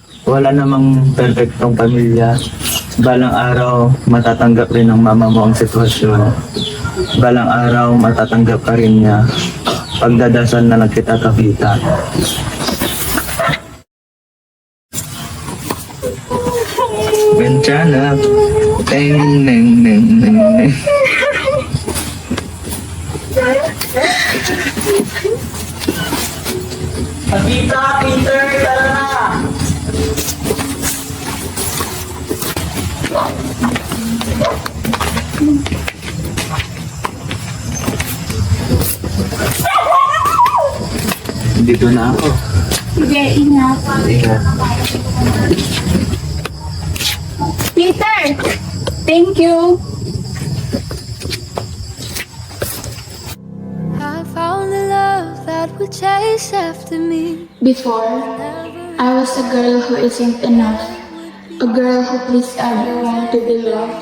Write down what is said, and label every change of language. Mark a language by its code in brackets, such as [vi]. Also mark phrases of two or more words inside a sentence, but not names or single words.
[tl] Wala namang perfectong pamilya. Balang araw, matatanggap rin ng mama mo ang sitwasyon. Balang araw, matatanggap ka rin niya. Pagdadasal na lang kita, Tabitha. Bencana. Teng, neng, neng, neng, neng. Tabitha, Peter, tara na! Dito na ako. Sige, ingat. Ingat. Peter! [en] Thank you! I found a love that would chase after me. Before, I was a girl who isn't enough. A girl who pleased everyone to be loved.